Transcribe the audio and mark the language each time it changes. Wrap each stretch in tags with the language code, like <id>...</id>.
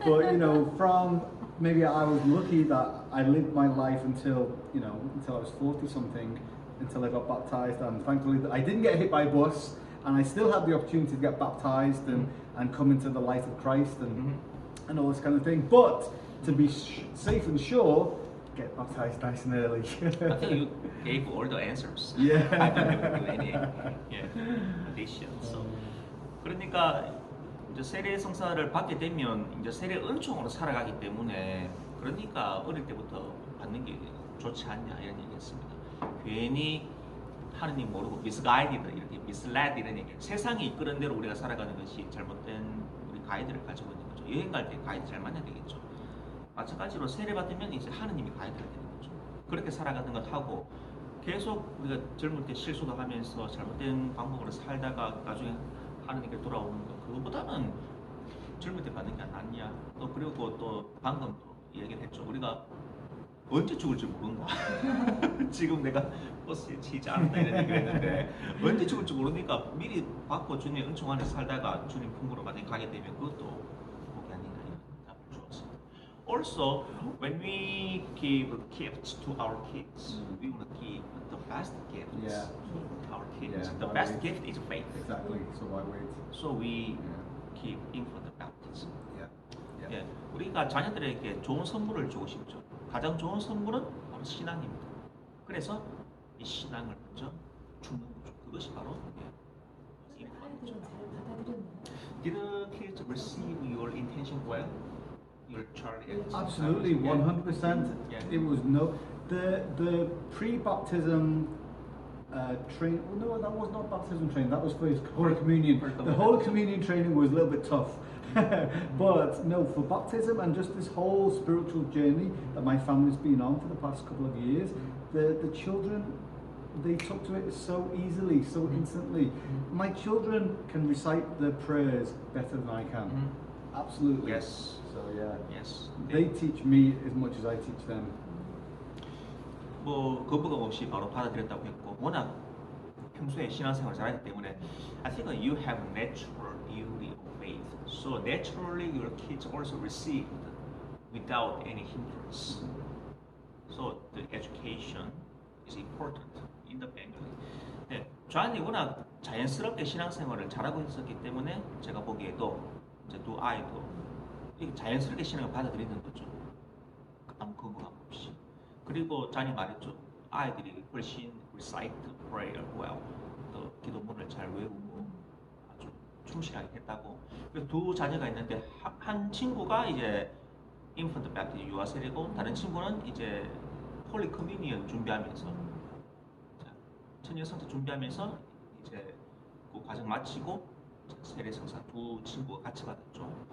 <en>But you know, from maybe I was lucky that I lived my life until I was 40 something, until I got baptized, and thankfully I didn't get hit by a bus, and I still had the opportunity to get baptized and come into the light of Christ and all this kind of thing. But to be safe and sure, get baptized nice and early. I think you gave all the answers. Yeah. I don't have to do any addition.</en> <ko>So 그러니까 이제 세례 성사를 받게 되면 이제 세례 은총으로 살아가기 때문에 그러니까 어릴 때부터 받는 게 좋지 않냐 이런 얘기했습니다. 괜히 하느님 모르고 misguided 이렇게 misled 이런 얘기. 세상이 이끄는 대로 우리가 살아가는 것이 잘못된 우리 가이드를 가지고 있는 거죠. 여행 갈 때 가이드 잘 만나야 되겠죠. 마찬가지로 세례 받으면 이제 하느님이 가이드가 되는 거죠. 그렇게 살아가는 것 하고 계속 우리가 젊을 때 실수도 하면서 잘못된 방법으로 살다가 나중에 하느님께 돌아오는 것 그거보다는 젊을 때 받는 게 낫냐. 또 그리고 또 방금 또 얘기를 했죠. 우리가 언제 죽을지 모른다. 지금 내가 버스에 치지 않았다 이런 얘기를 했는데 언제 죽을지 모르니까 미리 받고 주님의 은총 안에 살다가 주님 품으로 만약에 가게 되면 그것도 복이 아니냐 이런 답을 주었습니다.</ko> <en>Also, when we give gifts to our kids, we want to give the best gifts to our kids. Yeah, The why best wait? gift is faith. Exactly. So why wait? So we Yeah. give infant baptism. Yeah.</en> <ko>예, 우리가 자녀들에게 좋은 선물을 주고 싶죠. 가장 좋은 선물은 바로 신앙입니다. 그래서 이 신앙을 먼저 주는 거죠. 그것이 바로 아이들은 잘 받아들였나요?</ko> <en>Did the kids receive your intention well? Your child? Absolutely, 100%. Yeah. It was the pre-baptism train. No, that was not baptism training. That was for his Holy Communion. The Holy Communion training was a little bit tough. But no, for baptism and just this whole spiritual journey that my family's been on for the past couple of years, the children, they took to it so easily, so instantly. My children can recite the prayers better than I can. Absolutely. Yes. So yeah. Yes. They teach me as much as I teach them.</en> <ko>뭐 거부감 없이 바로 받아들였다고 했고 워낙 평소에 신앙생활을 잘하기 때문에</ko> <en>I think you have natural beauty of faith. So naturally your kids also received without any hindrance. So the education is important in the family.</en> <ko>네, 존이 워낙 자연스럽게 신앙생활을 잘하고 있었기 때문에 제가 보기에도 이제 두 아이도 자연스럽게 신앙을 받아들이는 거죠. 아무 거부감 없이. 그리고 잔이 말했죠. 아이들이 훨씬</ko> <en>recite prayer well.</en> <ko>또 기도문을 잘 외우고 아주 충실하게 했다고. 그래서 두 자녀가 있는데 한 친구가 이제 infant baptism 유아 세례고 다른 친구는 이제 홀리 커뮤니언 준비하면서 천년 성사 준비하면서 이제 그 과정 마치고 세례 성사 두 친구가 같이 받았죠.</ko>